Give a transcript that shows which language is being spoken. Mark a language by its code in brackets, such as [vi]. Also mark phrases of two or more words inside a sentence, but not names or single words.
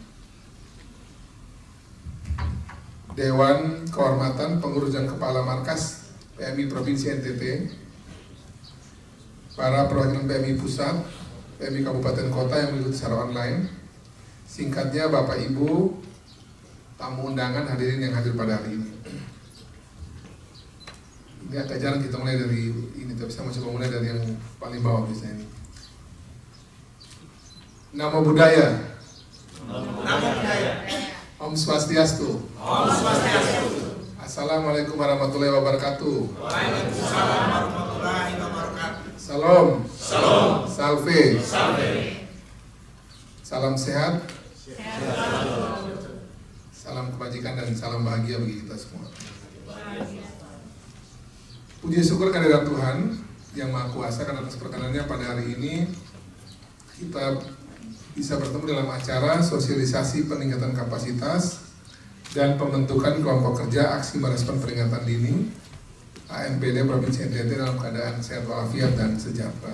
[id] Dewan Kehormatan Pengurus dan Kepala Markas PMI Provinsi NTT, para perwakilan PMI Pusat, PMI Kabupaten Kota yang mengikuti secara online, singkatnya Bapak Ibu, tamu undangan hadirin yang hadir pada hari ini. Ini agak jarang kita mulai dari ini, tapi saya mau coba mulai dari yang paling bawah biasanya ini. [pi] Nama budaya. [id] Om Swastiastu. Om Swastiastu. [ar] السلام عليكم ورحمة الله وبركاته. وعليكم السلام ورحمة الله وبركاته. [id] Salam. Salam. Salve. Salve. Salam sehat. Salam kebajikan dan salam bahagia bagi kita semua. Puji syukur kehadirat Tuhan yang Maha Kuasa karena atas perkenannya pada hari ini kita bisa bertemu dalam acara sosialisasi peningkatan kapasitas dan pembentukan kelompok kerja aksi merespon peringatan dini AMPD Provinsi NTT dalam keadaan sehat walafiat dan sejahtera.